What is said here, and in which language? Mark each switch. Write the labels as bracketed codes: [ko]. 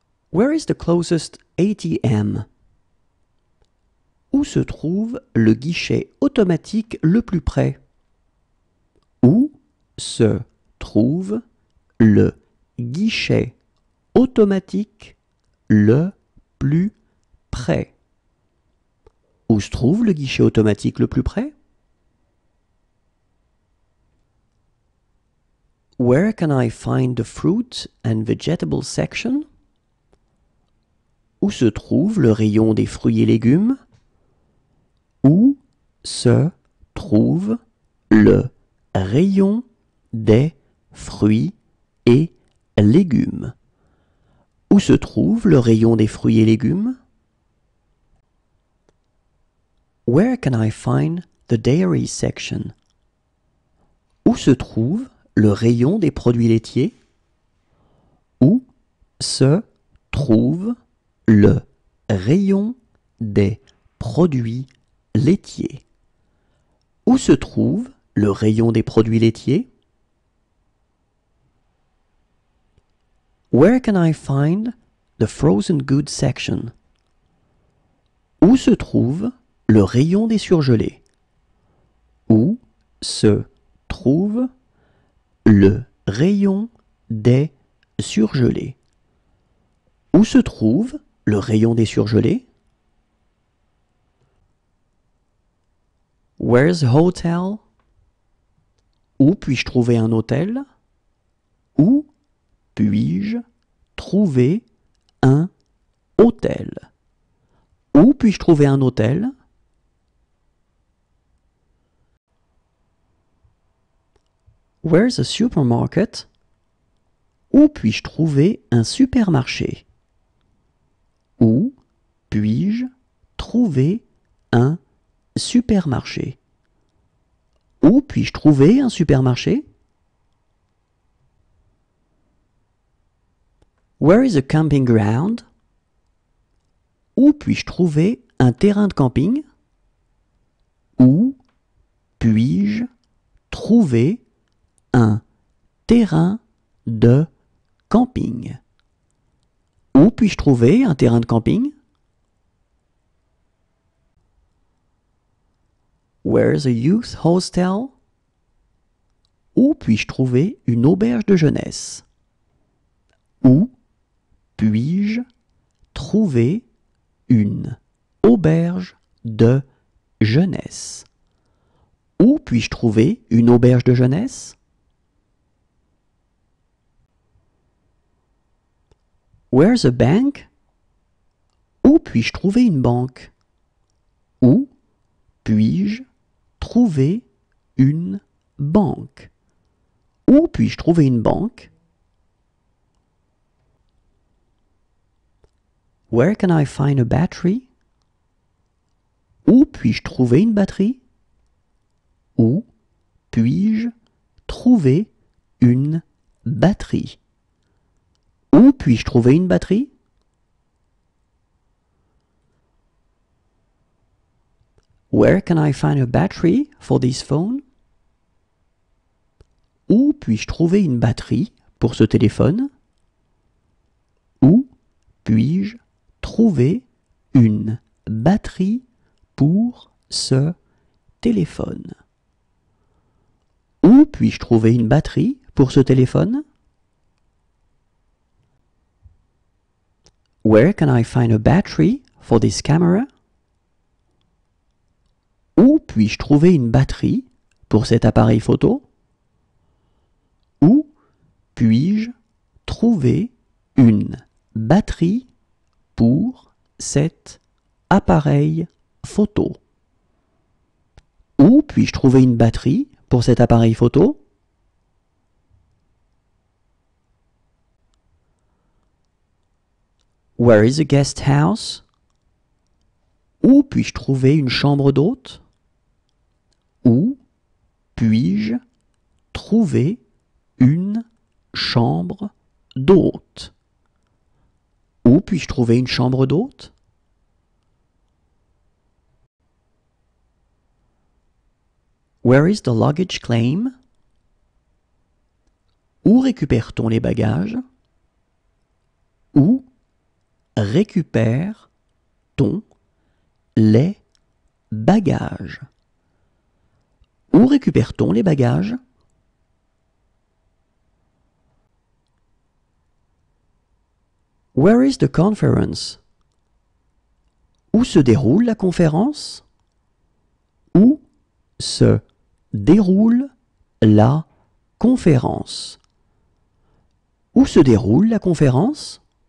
[en] Where is the closest ATM? [fr] Où se trouve le guichet automatique le plus près? Où se trouve le guichet automatique le plus près? Où se trouve le guichet automatique le plus près? [en] Where can I find the fruit and vegetable section? [fr] Où se trouve le rayon des fruits et légumes? Où se trouve le rayon des fruits et légumes? Où se trouve le rayon des fruits et légumes? [en] Where can I find the dairy section? [fr] Où se trouve le rayon des produits laitiers? Où se trouve le rayon des produits laitiers? Où se trouve le rayon des produits laitiers? [en] Where can I find the frozen goods section? [fr] Où se trouve le rayon des surgelés? Où se trouve le rayon des surgelés? Où se trouve le rayon des surgelés? [en] Where's a hotel? [fr] Où puis-je trouver un hôtel? Où puis-je trouver un hôtel? Où puis-je trouver un hôtel? [en] Where's a supermarket? [fr] Où puis-je trouver un supermarché? Où puis-je trouver un supermarché? Où puis-je trouver un supermarché? [en] Where is a camping ground? [fr] Où puis-je trouver un terrain de camping? Où puis-je trouver un terrain de camping? Où puis-je trouver un terrain de camping? [en] Where's a youth hostel? [fr] Où puis-je trouver une auberge de jeunesse? Où puis-je trouver une auberge de jeunesse? Où puis-je trouver une auberge de jeunesse? [en] Where's a bank? [fr] Où puis-je trouver une banque? Où puis-je trouver une banque? Où puis-je trouver une banque? [en] Where can I find a battery? [fr] Où puis-je trouver une batterie? Où puis-je trouver une batterie? Où puis-je trouver une batterie? [en] Where can I find a battery for this phone? [fr] Où puis-je trouver une batterie pour ce téléphone? Où puis-je trouver une batterie pour ce téléphone? Où puis-je trouver une batterie pour ce téléphone? [en] Where can I find a battery for this camera? [fr] Où puis-je trouver une batterie pour cet appareil photo? Où puis-je trouver une batterie pour cet appareil photo? Où puis-je trouver une batterie pour cet appareil photo? [en] Where is a guest house? [fr] Où puis-je trouver une chambre d'hôte? Où puis-je trouver une chambre d'hôte. Où puis-je trouver une chambre d'hôte? [en] Where is the luggage claim? [fr] Où récupère-t-on les bagages? Où récupère-t-on les bagages? Où récupère-t-on les bagages? [en] Where is the conference? [fr] Où se déroule la conférence? Où se déroule la conférence? Où se déroule la conférence?